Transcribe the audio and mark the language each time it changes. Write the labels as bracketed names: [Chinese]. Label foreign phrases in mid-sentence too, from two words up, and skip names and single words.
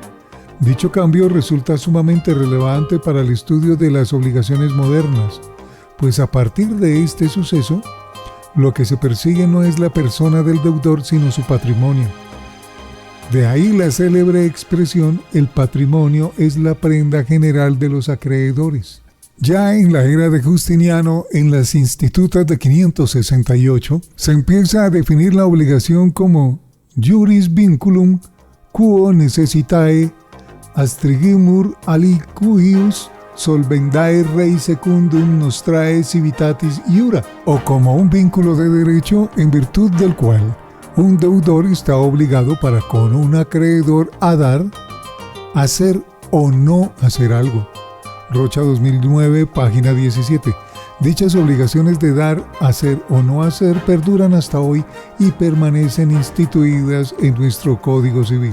[Spanish] Dicho cambio resulta sumamente relevante para el estudio de las obligaciones modernas, pues a partir de este suceso, lo que se persigue no es la persona del deudor, sino su patrimonio. De ahí la célebre expresión: el patrimonio es la prenda general de los acreedores. Ya en la era de Justiniano, en las Institutas de 568, se empieza a definir la obligación como [Latin] juris vinculum quo necessitae astrigimur alicuius solvendae rei secundum nostrae civitatis iura, [Spanish] o como un vínculo de derecho en virtud del cual un deudor está obligado para con un acreedor a dar, hacer o no hacer algo. Rocha 2009, página 17. Dichas obligaciones de dar, hacer o no hacer perduran hasta hoy y permanecen instituidas en nuestro Código Civil.